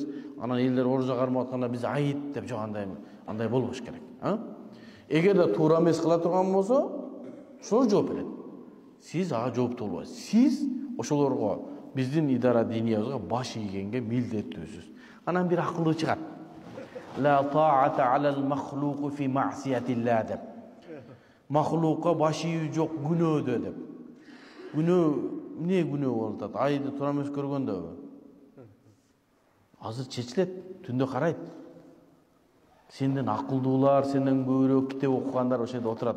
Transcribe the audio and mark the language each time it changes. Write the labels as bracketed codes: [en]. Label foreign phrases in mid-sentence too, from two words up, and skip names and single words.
[ky] Анан элдер орозо кармап атканда биз айт деп жок андай болбош керек. Эгерде туура эмес кыла турган болсо, ошол жооп берет. Сиз ага жооптуу болбойсуз. Сиз ошолорго биздин идара диниябызга баш ийгенге милдеттүүсүз. Анан бир акылуу чыгат. [ar] لا طاعة على المخلوق في معصية الله деп. [ky] Махлукка баш ийүү жок күнөөдө деп. Күнөө эмне күнөө болуп атат? Айды туура эмес көргөндөбү? Азыр чечилет, түндө карайт. Сенден акылдуулар, сенден көбүрөөк китеп окугандар ошол жерде отурат.